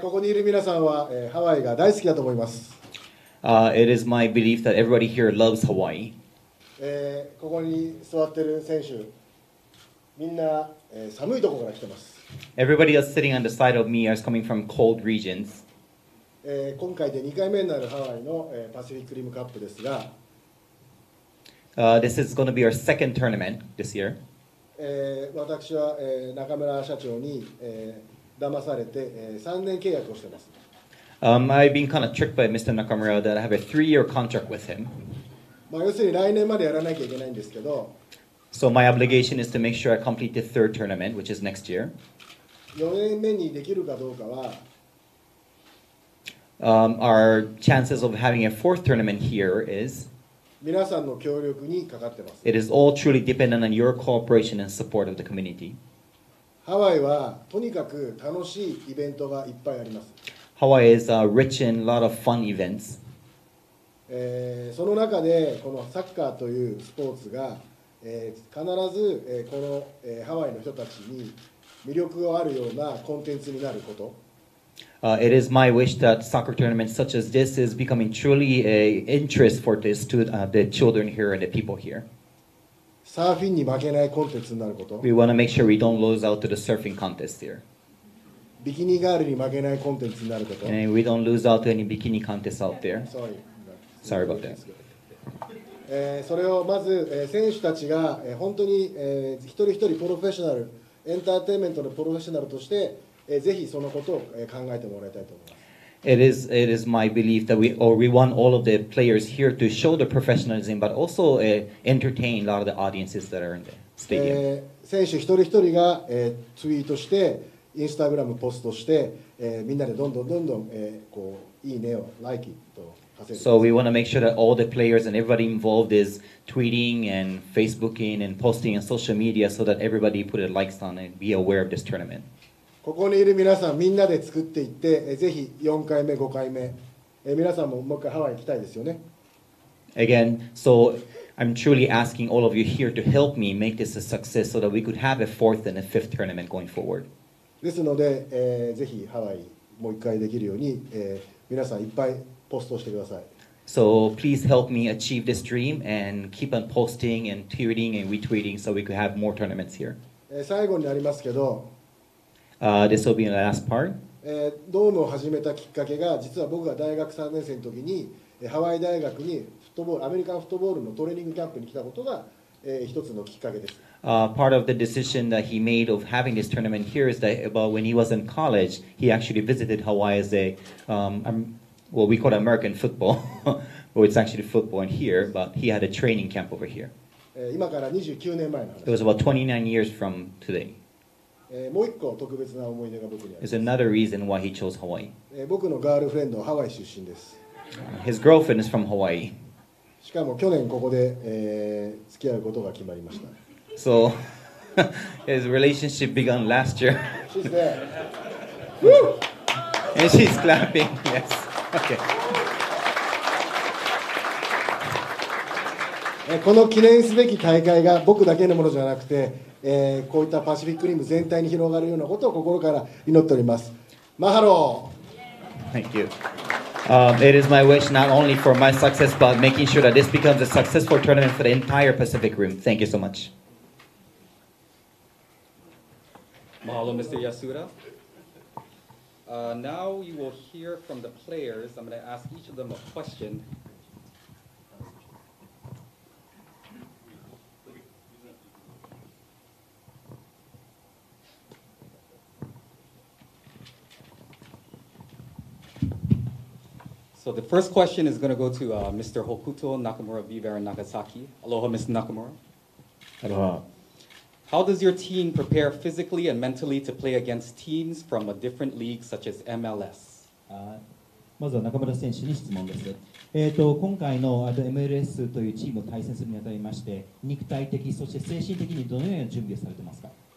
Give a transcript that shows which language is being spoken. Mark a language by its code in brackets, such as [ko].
[ja] ここにいる皆さんは、ハワイが大好きだと思います。 [en] It is my belief that everybody here loves Hawaii. [ja] ここに座ってる選手、みんな、寒いところから来てます。 [en] Everybody else sitting on the side of me is coming from cold regions. [ja] 今回で2回目になるハワイの、パシフィックリムカップですが、 [en] This is going to be our second tournament this year. [ja] 私は、中村社長に、騙されて、3年契約をしています。 [en] I've been kind of tricked by Mr. Nakamura that I have a 3-year contract with him. [ja] 要するに来年までやらなきゃいけないんですけど、 [en] So my obligation is to make sure I complete the third tournament, which is next year. [ja] 4年目にできるかどうかは、 [en] Our chances of having a fourth tournament here is, [ja] 皆さんの協力にかかってます。 [en] it is all truly dependent on your cooperation and support of the community. [ja] ハワイはとにかく楽しいイベントがいっぱいあります。 [en] Hawaii is rich in a lot of fun events. [ja] その中でこのサッカーというスポーツが、必ず、この、ハワイの人たちに魅力があるようなコンテンツになること。 [en] It is my wish that soccer tournaments such as this is becoming truly an interest for this to the children here and the people here. [ja] サーフィンに負けないコンテンツになること。 [en] We want to make sure we don't lose out to the surfing contest here. [ja] ビキニガールに負けないコンテンツになること。 [en] And we don't lose out to any bikini contests out there. Sorry about that. [ja] それをまず、選手たちが、本当に、一人一人プロフェッショナル、エンターテインメントのプロフェッショナルとして、ぜひそのことを、考えてもらいたいと思います。 [en] It is my belief that we want all of the players here to show the professionalism, but also entertain a lot of the audiences that are in the stadium. [ja] 選手一人一人が、ツイートして、インスタグラムポストして、みんなでどんどん、こういいねを、 [en] like it [ja] と。 [en] So we want to make sure that all the players and everybody involved is tweeting and Facebooking and posting on social media so that everybody put their likes on it and be aware of this tournament. [ja] ここにいる皆さんみんなで作っていって、ぜひ4回目、5回目、皆さんももう一回ハワイ行きたいですよね。 [en] Again, so I'm truly asking all of you here to help me make this a success so that we could have a fourth and a fifth tournament going forward. [ja] ですので、ぜひハワイもう一回できるように、皆さんいっぱいポストしてください。 [en] So please help me achieve this dream and keep on posting and tweeting and retweeting so we could have more tournaments here. [ja] 最後になりますけど、 [en] this will be the last part. [ja] ドームを始めたきっかけが、実は僕が大学3年生の時にハワイ大学にアメリカンフットボールのトレーニングキャンプに来たことが、一つのきっかけです。 [en] Part of the decision that he made of having this tournament here is that about when he was in college, he actually visited Hawaii as a well, we call it American football, well, it's actually football in here, but he had a training camp over here. [ja] 今から29年前の話。 [en] It was about 29 years from today. [ja] もう一個特別な思い出が僕にあります。 [en] There's another reason why he chose Hawaii. [ja] 僕のガールフレンドはハワイ出身です。 [en] His girlfriend is from Hawaii. [ja] しかも去年ここで、付き合うことが決まりました。 [en] So his relationship began last year. She's there. Woo! And she's clapping. Yes. Okay. [ja] この記念すべき大会が僕だけのものじゃなくて、こういったパシフィックリム全体に広がるようなことを心から祈っております。マハロー。 [en] Thank you. It is my wish not only for my success, but making sure that this becomes a successful tournament for the entire Pacific Rim. Thank you so much. Mahalo, Mr. Yasuda. Now you will hear from the players. I'm going to ask each of them a question. So the first question is going to go to Mr. Hokuto Nakamura Beaver in Nagasaki. Aloha, Mr. Nakamura. Aloha. How does your team prepare physically and mentally to play against teams from a different league such as MLS? [ja] まずは中村選手に質問です。今回のMLS というチームを対戦するにあたりまして、肉体的そして精神的にどのような準備をされてますか？